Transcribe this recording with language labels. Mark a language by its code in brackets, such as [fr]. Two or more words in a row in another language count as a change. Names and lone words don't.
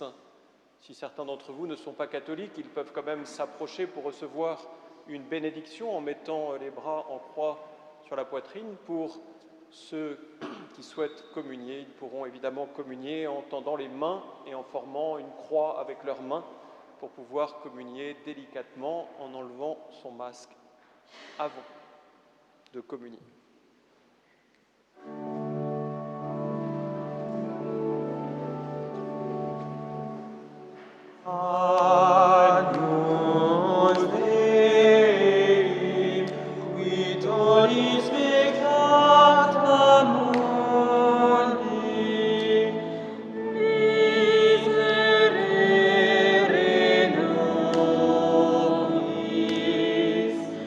[fr] Si certains d'entre vous ne sont pas catholiques, ils peuvent quand même s'approcher pour recevoir une bénédiction en mettant les bras en croix sur la poitrine. Pour ceux qui souhaitent communier, ils pourront évidemment communier en tendant les mains et en formant une croix avec leurs mains pour pouvoir communier délicatement en enlevant son masque avant de communier. [la] Agnus Dei, qui tollis peccata mundi, miserere nobis.